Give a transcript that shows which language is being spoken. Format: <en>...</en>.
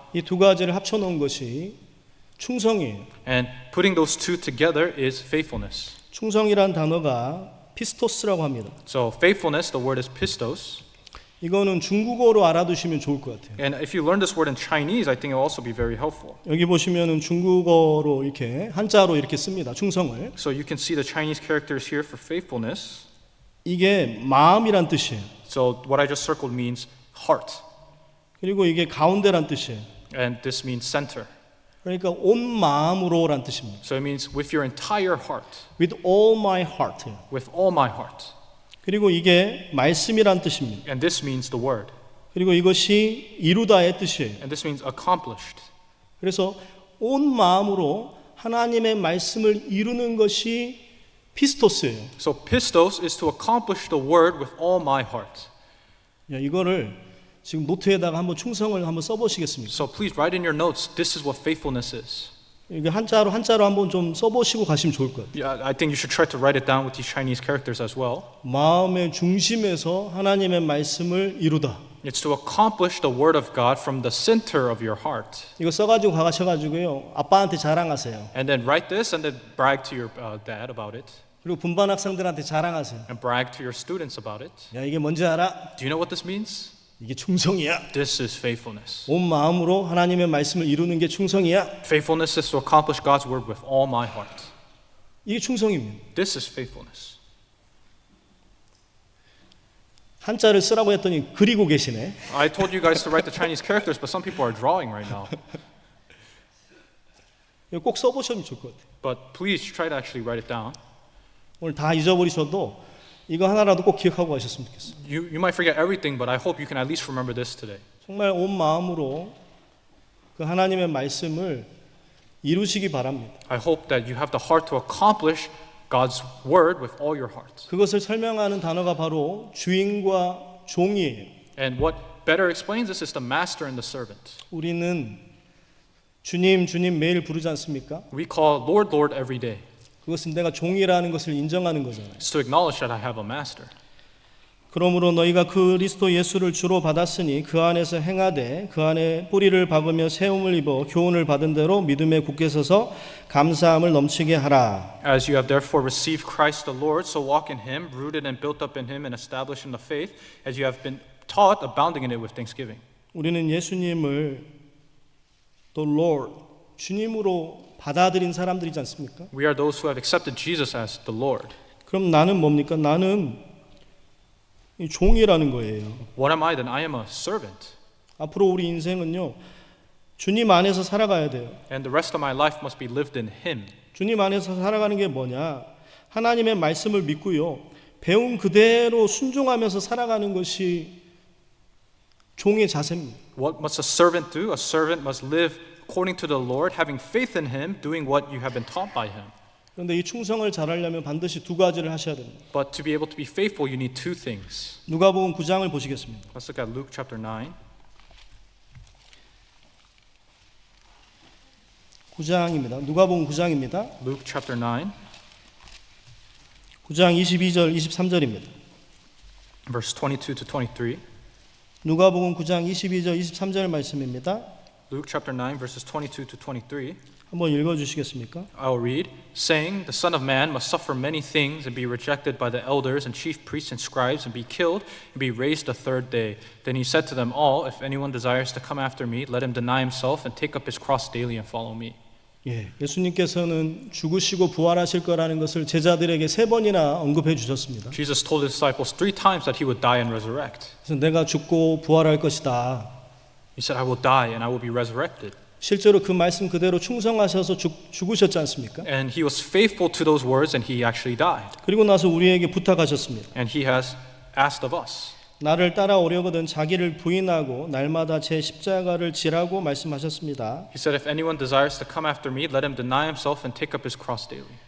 <ko>이 두 가지를 합쳐놓은 것이 충성이에요.</ko> <en>And putting those two together is faithfulness.</en> <ko>충성이란 단어가 피스토스라고 합니다.</ko> <en>So faithfulness, the word is pistos.</en> <ko>이거는 중국어로 알아두시면 좋을 것 같아요.</ko> <en>And if you learn this word in Chinese, I think it will also be very helpful.</en> <ko>여기 보시면은 중국어로 이렇게 한자로 이렇게 씁니다. 충성을.</ko> <en>So you can see the Chinese characters here for faithfulness.</en> <ko>이게 마음이란 뜻이에요.</ko> <en>So what I just circled means heart.</en> <ko>그리고 이게 가운데란 뜻이에요.</ko> <en>And this means center.</en> <ko>그러니까 온 마음으로란 뜻입니다.</ko> <en>So it means with your entire heart. With all my heart. With all my heart.</en> <ko>그리고 이게 말씀이란 뜻입니다.</ko> <en>And this means the word.</en> <ko>그리고 이것이 이루다의 뜻이에요.</ko> <en>And this means accomplished.</en> <ko>그래서 온 마음으로 하나님의 말씀을 이루는 것이 피스토스예요.</ko> <en>So pistos is to accomplish the word with all my heart.</en> <ko>이거를 지금 노트에다가 한번 충성을 한번 써보시겠습니까?</ko> <en>So please write in your notes, this is what faithfulness is.</en> <ko>이게 한자로 한번 좀 써보시고 가시면 좋을 것 같아요.</ko> <en>Yeah, I think you should try to write it down with these Chinese characters as well.</en> <ko>마음의 중심에서 하나님의 말씀을 이루다.</ko> <en>It's to accomplish the word of God from the center of your heart.</en> <ko>이거 써가지고 가셔가지고요 아빠한테 자랑하세요.</ko> <en>And then write this and then brag to your dad about it.</en> <ko>그리고 분반 학생들한테 자랑하세요.</ko> <en>And brag to your students about it.</en> <ko>야 이게 뭔지 알아?</ko> <en>Do you know what this means?</en> <ko>이게 충성이야.</ko> <en>This is faithfulness.</en> <ko>온 마음으로 하나님의 말씀을 이루는 게 충성이야.</ko> <en>Faithfulness is to accomplish God's word with all my heart.</en> <ko>이게 충성입니다.</ko> <en>This is faithfulness.</en> <ko>한자를 쓰라고 했더니 그리고 계시네.</ko> <en>I told you guys to write the Chinese characters, but some people are drawing right now.</en> <ko>이거 꼭 써보시면 좋을 것 같아요.</ko> <en>But please try to actually write it down.</en> <ko>오늘 다 잊어버리셔도 이거 하나라도 꼭 기억하고 가셨으면 좋겠어요.</ko> <en>You might forget everything, but I hope you can at least remember this today.</en> <ko>정말 온 마음으로 그 하나님의 말씀을 이루시기 바랍니다.</ko> <en>I hope that you have the heart to accomplish God's word with all your heart.</en> <ko>그것을 설명하는 단어가 바로 주인과 종이에요.</ko> <en>And what better explains this is the master and the servant.</en> <ko>우리는 주님, 주님 매일 부르지 않습니까?</ko> <en>We call Lord, Lord every day.</en> <ko>그것은 내가 종이라는 것을 인정하는 거잖아요.</ko> <en>It's to acknowledge that I have a master.</en> <ko>그러므로 너희가 그리스도 예수를 주로 받았으니 그 안에서 행하되 그 안에 뿌리를 박으며 세움을 입어 교훈을 받은 대로 믿음에 굳게 서서 감사함을 넘치게 하라.</ko> <en>As you have therefore received Christ the Lord, so walk in him, rooted and built up in him and established in the faith, as you have been taught, abounding in it with thanksgiving.</en> <ko>우리는 예수님을 또 Lord, 주님으로 받아들인 사람들이지 않습니까?</ko> <en>We are those who have accepted Jesus as the Lord.</en> <ko>그럼 나는 뭡니까? 나는 이 종이라는 거예요.</ko> <en>What am I then? I am a servant.</en> <ko>앞으로 우리 인생은요, 주님 안에서 살아가야 돼요.</ko> <en>And the rest of my life must be lived in him.</en> <ko>주님 안에서 살아가는 게 뭐냐? 하나님의 말씀을 믿고요, 배운 그대로 순종하면서 살아가는 것이 종의 자세입니다.</ko> <en>What must a servant do? A servant must live according to the Lord, having faith in him, doing what you have been taught by him.</en> <ko>그런데 이 충성을 잘하려면 반드시 두 가지를 하셔야 됩니다.</ko> <en>But to be able to be faithful, you need two things.</en> <ko>누가복음 9장을 보시겠습니다.</ko> <en>Let's look at Luke chapter 9.</en> <ko>9장입니다. 누가복음 9장입니다.</ko> <en>Luke chapter 9,</en> <ko>9장 22절, 23절입니다.</ko> <en>verse 22 to 23.</en> <ko>누가복음 9장 22절, 23절 말씀입니다.</ko> <en>Luke chapter 9, verses 22 to 23.</en> <ko>한번 읽어 주시겠습니까?</ko> <en>I'll read, saying, "The Son of Man must suffer many things and be rejected by the elders and chief priests and scribes and be killed and be raised the third day." Then he said to them all, "If anyone desires to come after me, let him deny himself and take up his cross daily and follow me."</en> <ko>예, 예수님께서는 죽으시고 부활하실 거라는 것을 제자들에게 세 번이나 언급해 주셨습니다.</ko> <en>Jesus told his disciples 3 times that he would die and resurrect.</en> <ko>그래서 내가 죽고 부활할 것이다.</ko> <en>He said, "I will die and I will be resurrected."</en> <ko>실제로 그 말씀 그대로 충성하셔서 죽으셨지 않습니까?</ko> <en>And he was faithful to those words and he actually died.</en> <ko>그리고 나서 우리에게 부탁하셨습니다.</ko> <en>And he has asked of us.</en> <ko>나를 따라오려거든 자기를 부인하고 날마다 제 십자가를 지라고 말씀하셨습니다.</ko> <en>He said, "If anyone desires to come after me, let him deny himself and take up his cross daily."</en>